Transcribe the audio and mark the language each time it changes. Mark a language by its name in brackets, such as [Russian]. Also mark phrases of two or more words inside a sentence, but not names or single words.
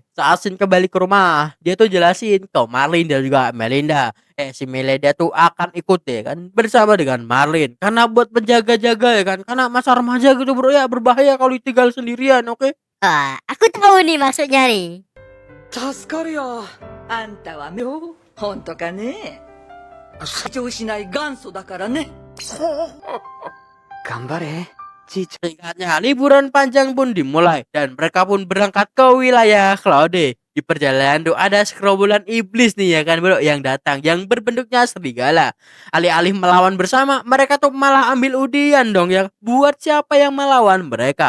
[Indonesian] Saat Shin kembali ke rumah, dia tuh jelasin ke Marlin dan juga Melinda. Si Melinda tuh akan ikut ya kan bersama dengan Marlin karena buat penjaga-jaga ya kan. Karena masa remaja gitu bro ya, berbahaya kalau tinggal sendirian, oke? Aku tahu nih maksudnya nih. [Japanese] 助かるよ。あんたは本当かね。成長しない元祖だからね。頑張れ。 [Indonesian] Singkatnya, liburan panjang pun dimulai dan mereka pun berangkat ke wilayah Claude. Di perjalanan tuh ada segerombolan iblis nih ya kan bro yang datang yang berbentuknya serigala. Alih-alih melawan bersama, mereka tuh malah ambil undian dong ya buat siapa yang melawan mereka.